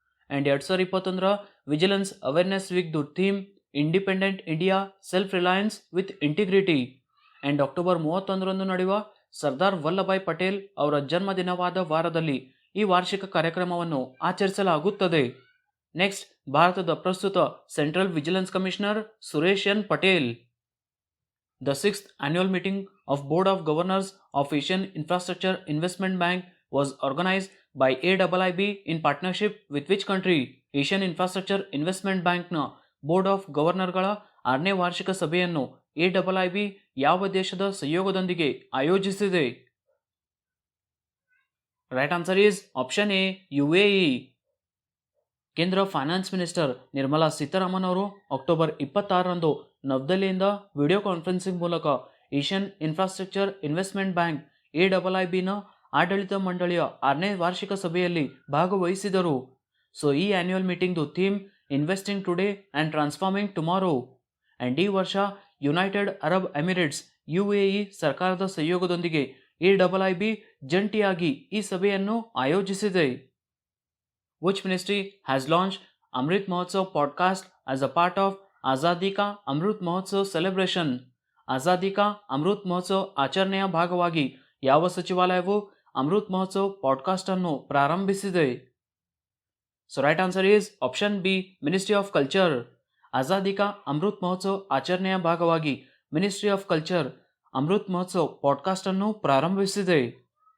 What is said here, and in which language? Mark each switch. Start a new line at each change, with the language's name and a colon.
English: And 2021ರ vigilance awareness ವೀಕ್ದು theme independent India, self reliance with integrity.
Kannada: And October 31ರಂದು ನಡೆಯುವ ಸರ್ದಾರ್ ವಲ್ಲಭಾಯ್ ಪಟೇಲ್ ಅವರ ಜನ್ಮದಿನವಾದ ವಾರದಲ್ಲಿ ಈ ವಾರ್ಷಿಕ ಕಾರ್ಯಕ್ರಮವನ್ನು ಆಚರಿಸಲಾಗುತ್ತದೆ. ನೆಕ್ಸ್ಟ್, ಭಾರತದ ಪ್ರಸ್ತುತ central vigilance commissioner Suresh N Patel.
English: The 6th annual meeting of Board of Governors of Asian Infrastructure Investment Bank was organized by AIIB in partnership with which country?
Kannada: Asian infrastructure investment ಬ್ಯಾಂಕ್ನ ಬೋರ್ಡ್ ಆಫ್ ಗವರ್ನರ್ಗಳ 6ನೇ ವಾರ್ಷಿಕ ಸಭೆಯನ್ನು AIIB ಯಾವ ದೇಶದ ಸಹಯೋಗದೊಂದಿಗೆ ಆಯೋಜಿಸಿದೆ?
English: Right answer is option A, UAE.
Kannada: ಕೇಂದ್ರ finance minister Nirmala Sitharaman ಅವರು October 26ರಂದು ನವದೆಹಲಿಯಿಂದ video conferencing ಮೂಲಕ ಏಷ್ಯನ್ ಇನ್ಫ್ರಾಸ್ಟ್ರಕ್ಚರ್ ಇನ್ವೆಸ್ಟ್ಮೆಂಟ್ ಬ್ಯಾಂಕ್ AIIBನ ಆಡಳಿತ ಮಂಡಳಿಯ 6ನೇ ವಾರ್ಷಿಕ ಸಭೆಯಲ್ಲಿ ಭಾಗವಹಿಸಿದರು.
English: So ಈ annual ಮೀಟಿಂಗ್ದು theme investing today and transforming tomorrow.
Kannada: And ಈ ವರ್ಷ ಯುನೈಟೆಡ್ ಅರಬ್ ಎಮಿರೇಟ್ಸ್ UAE ಸರ್ಕಾರದ ಸಹಯೋಗದೊಂದಿಗೆ AIIB ಜಂಟಿಯಾಗಿ ಈ ಸಭೆಯನ್ನು ಆಯೋಜಿಸಿದೆ.
English: Which ministry has launched Amrit Mahotsav podcast as a part of Azadi Ka Amrit Mahotsav celebration?
Kannada: ಆಜಾದಿ ಕಾ ಅಮೃತ್ ಮಹೋತ್ಸವ್ ಆಚರಣೆಯ ಭಾಗವಾಗಿ ಯಾವ ಸಚಿವಾಲಯವು ಅಮೃತ್ ಮಹೋತ್ಸವ್ ಪಾಡ್ಕಾಸ್ಟ್ ಅನ್ನು ಪ್ರಾರಂಭಿಸಿದೆ?
English: so right answer is option B,
Kannada: ministry of culture. ಆಜಾದಿ ಕಾ ಅಮೃತ್ ಮಹೋತ್ಸವ್ ಆಚರಣೆಯ ಭಾಗವಾಗಿ ministry of culture Amrit Mahotsav podcast ಅನ್ನು ಪ್ರಾರಂಭಿಸಿದೆ.